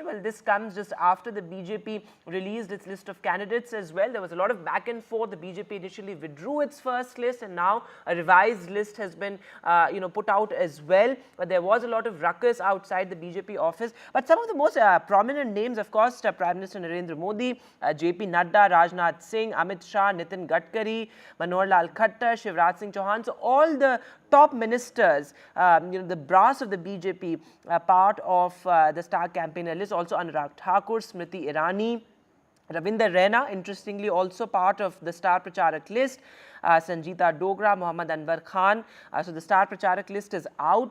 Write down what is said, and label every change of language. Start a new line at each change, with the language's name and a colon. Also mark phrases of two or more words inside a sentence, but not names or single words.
English: Well, this comes just after the BJP released its list of candidates as well. There was a lot of back and forth. The BJP initially withdrew its first list and now a revised list has been put out as well. But there was a lot of ruckus outside the BJP office. But some of the most prominent names, of course, Prime Minister Narendra Modi, JP Nadda, Rajnath Singh, Amit Shah, Nitin Gadkari, Manohar Lal Khattar, Shivraj Singh Chauhan. So all the top ministers, the brass of the BJP, part of the star campaigner list. Also Anurag Thakur, Smriti Irani, Ravinder Raina, interestingly also part of the star pracharak list. Sanjita Dogra, Muhammad Anwar Khan. So the star pracharak list is out.